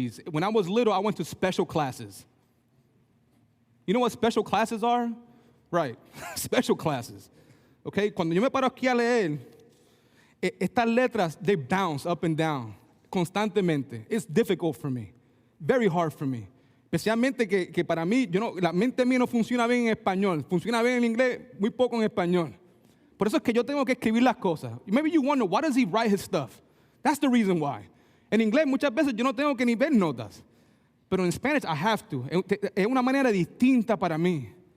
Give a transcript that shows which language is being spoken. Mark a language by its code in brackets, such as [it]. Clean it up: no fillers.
[en] When I was little, I went to special classes. You know what special classes are? Right, special classes. Okay, [es] cuando yo me paro aquí a leer, estas letras, [en] they bounce up and down [es] constantemente. [en] It's difficult for me, very hard for me. [es] Especialmente que para mí, la mente mía no funciona bien en español, funciona bien en inglés, muy poco en español. Por eso es que yo tengo que escribir las cosas. [en] Maybe you wonder, why does he write his stuff? That's the reason why. [es] En inglés muchas veces yo no tengo que ni ver notas. Pero en [en] Spanish I have to. [es] Es una manera distinta para mí.